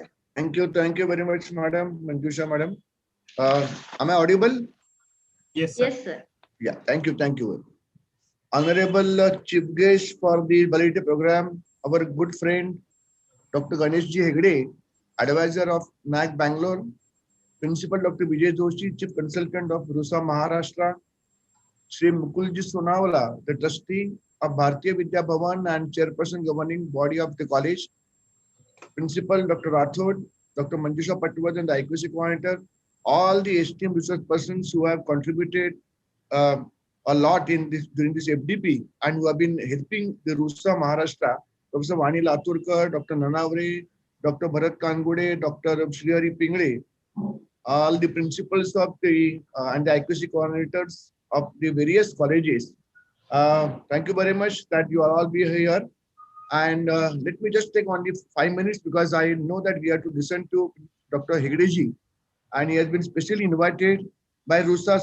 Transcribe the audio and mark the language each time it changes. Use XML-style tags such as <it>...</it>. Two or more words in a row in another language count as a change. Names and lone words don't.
<en>Thank you very much, Madam Manjusha, Madam. Am I audible? Yes, sir. Yes, sir. Yeah, thank you. Honorable Chief Guest for the validity program, our good friend, Dr. Ganesh Ji Hegde, Advisor of NAAC Bangalore, Principal Dr. Vijay Joshi, Chief Consultant of RUSA Maharashtra, Shri Mukulji Sonawala, the Trustee of Bharatiya Vidya Bhavan and Chairperson Governing Body of the College, Principal Dr. Rathod, Dr. Manjusha Patwardhan, the IQAC Coordinator, all the esteemed research persons who have contributed a lot in this during this FDP and who have been helping the RUSA Maharashtra, Professor Vani Laturkar, Dr. Nanavre, Dr. Bharat Kangude, Dr. Shrihari Pingle, all the principals of the and the IQAC coordinators of the various colleges. Thank you very much that you are all be here. And let me just take only 5 minutes because I know that we have to listen to Dr. Hegdeji, and he has been specially invited by RUSA.</en>